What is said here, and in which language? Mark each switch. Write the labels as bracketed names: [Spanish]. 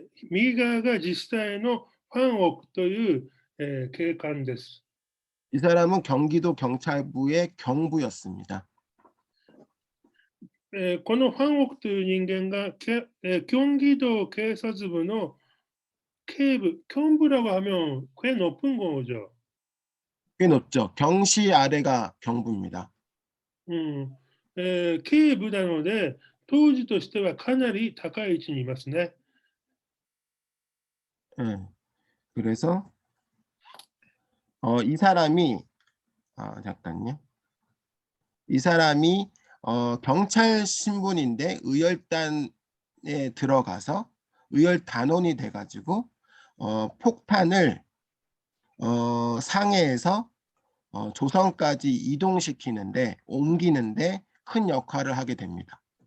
[Japanese] 右側が実際のファンオクという、警官です。 [Korean] 이 사람은 경기도 경찰부의 경부였습니다. [Japanese] このファンオクという人間が、경기도警察部の警部, [Korean] 경부라고 하면 꽤 높은 거죠. 꽤 높죠. 경시 아래가 경부입니다. [Japanese] 警部なので、当時としてはかなり高い位置にいますね。 [Korean] 그래서 이 사람이 잠깐요. 이 사람이 경찰 신분인데 의열단에 들어가서 의열단원이 돼가지고 폭탄을 상해에서 조선까지 옮기는데 큰 역할을 하게 됩니다.